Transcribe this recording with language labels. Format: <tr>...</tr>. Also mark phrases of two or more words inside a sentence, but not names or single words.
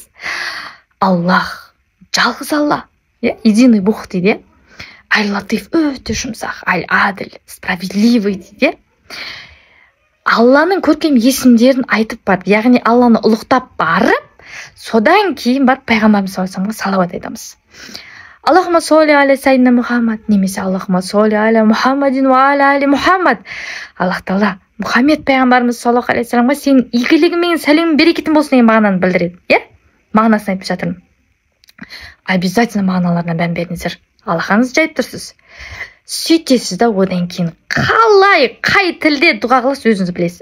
<kk>Аллах, жалғыз Алла,</kk> <ru>единый Бог дейді.</ru> <kk>Аль-Латиф өте жұмсақ, Аль-Адл, справедливый дейді. Алланың көркем есімдерін айтып барып, яғни Алланы ұлықтап барып, содан кейін барып пайғамбарымыз саллаллаху салауат айтамыз.</kk> <ar>اللهم صل على سيدنا محمد, немесе اللهم صل على محمد وعلى آل محمد.</ar> <kk>Аллах Тағала Мұхаммед пайғамбарымыз</kk> <ar>صلى الله عليه وسلم</ar> <kk>сенің игілігің мен сәлемің берекетің болсын деген мағынаны білдіреді. Мағынасын айтып жатырмын. Обязательно мағыналарына мән беріңіздер. Аллахыңызды жайып тұрсыз. Сөйтесіз да одан кейін қалай, қай тілде дұға қыласыз өзіңіз білесіз.</kk>